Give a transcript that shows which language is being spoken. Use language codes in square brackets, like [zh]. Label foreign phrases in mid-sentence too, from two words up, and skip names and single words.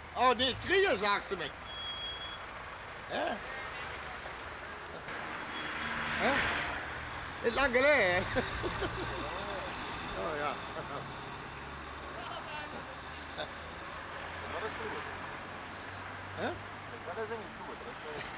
[de] doch nicht kriegen, sagst du mir. Hä? Hä? Nicht lang gelegen. Oh ja. [nl] Dat is goed. [de] Hä? [nl] Dat is niet goed.